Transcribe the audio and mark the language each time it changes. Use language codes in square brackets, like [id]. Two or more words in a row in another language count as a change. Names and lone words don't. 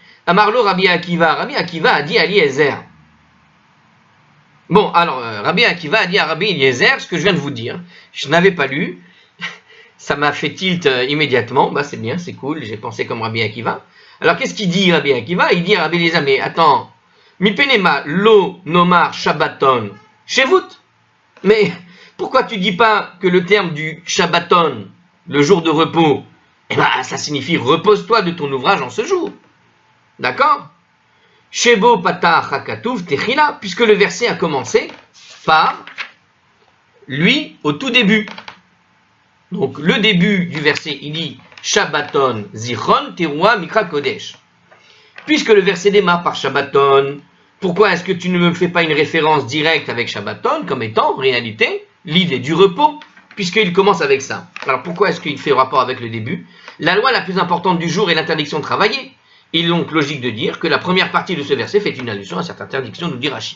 [fr] Amarlo Rabbi Akiva a dit à Eliezer. Bon, alors Rabbi Akiva a dit à Rabbi Eliezer ce que je viens de vous dire. Je n'avais pas lu, ça m'a fait tilt immédiatement. Bah c'est bien, c'est cool, j'ai pensé comme Rabbi Akiva. Alors qu'est-ce qu'il dit Rabbi Akiva? Il dit à Rabbi Eliezer, mais attends, [he] מפני מה לא נאמר שבתון שבות. [fr] Mais pourquoi tu dis pas que le terme du Shabbaton, le jour de repos, eh ben ça signifie repose-toi de ton ouvrage en ce jour. D'accord? [he] שבו פתח הכתוב תחילה, [fr] puisque le verset a commencé par lui au tout début. Donc le début du verset, il dit [he] שבתון זכרון תרועה מקרא קודש. [fr] Puisque le verset démarre par Shabbaton, pourquoi est-ce que tu ne me fais pas une référence directe avec Shabbaton comme étant en réalité l'idée du repos, puisqu'il commence avec ça? Alors pourquoi est-ce qu'il fait rapport avec le début? La loi la plus importante du jour est l'interdiction de travailler. Il est donc logique de dire que la première partie de ce verset fait une allusion à cette interdiction, nous dit Rashi.